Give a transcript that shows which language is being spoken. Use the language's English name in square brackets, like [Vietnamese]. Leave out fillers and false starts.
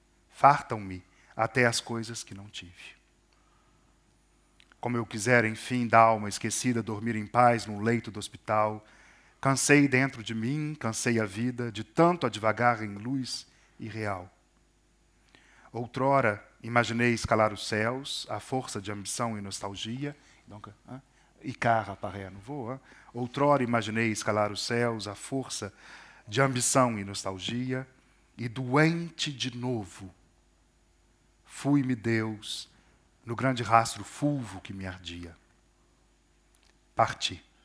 [Portuguese] Fartam-me até as coisas que não tive. Como eu quisera, enfim, da alma esquecida, dormir em paz num leito do hospital, cansei dentro de mim, cansei a vida, de tanto advagar em luz irreal. Outrora, imaginei escalar os céus, à força de ambição e nostalgia. [French] Donc, hein, Icare apparaît à nouveau. Hein. [Portuguese] Outrora, imaginei escalar os céus, à força de ambição e nostalgia. E doente de novo, fui-me Deus, no grande rastro fulvo que me ardia. Parti.